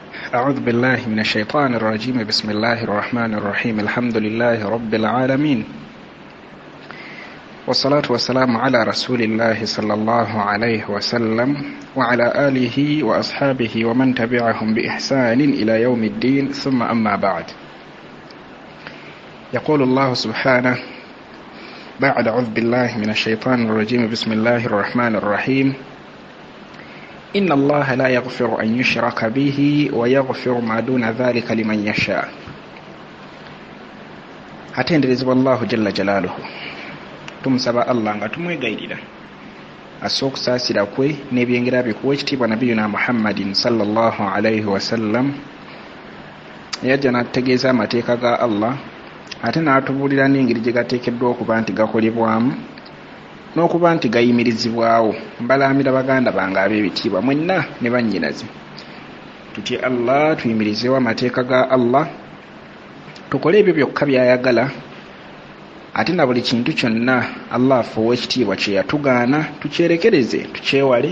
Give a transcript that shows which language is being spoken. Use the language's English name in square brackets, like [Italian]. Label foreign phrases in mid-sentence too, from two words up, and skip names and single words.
[Arabic] أعوذ بالله من الشيطان الرجيم بسم الله الرحمن الرحيم الحمد لله رب العالمين والصلاة والسلام على رسول الله صلى الله عليه وسلم وعلى آله وأصحابه ومن تبعهم بإحسان إلى يوم الدين ثم أما بعد. يقول الله سبحانه بعد أعوذ بالله من الشيطان الرجيم بسم الله الرحمن الرحيم إن الله لا يغفر أن يشرك به ويغفر ما دون ذلك لمن يشاء. [Ganda] Atenderezebwa Allahu [Arabic] جل جلاله. [Ganda] Tumusaba Allah nga tumwegairira asookusaasira kwe n'ebyengera bye kuwa ekitiibwa nabiyuna Muhammadin [Arabic] صلى الله عليه وسلم [Ganda] yajja n'atutegeeza amateeka ga Allah ate n'atubuulira n'engeri gye gateekeddwa okuba nti gakolebwamu n'okuba nti gayimirizibwawo. Mbalaamira baganda bange ab'ebitiibwa mwenna ne bannyinaze tutye Allah, tuyimirizeewo amateeka ga Allah, tukole ebyo byokka by'ayagala, ate na buli kintu kyonna Allah afuuwa ekitiibwa kye yatugaana tukyerekereze, tukyewale.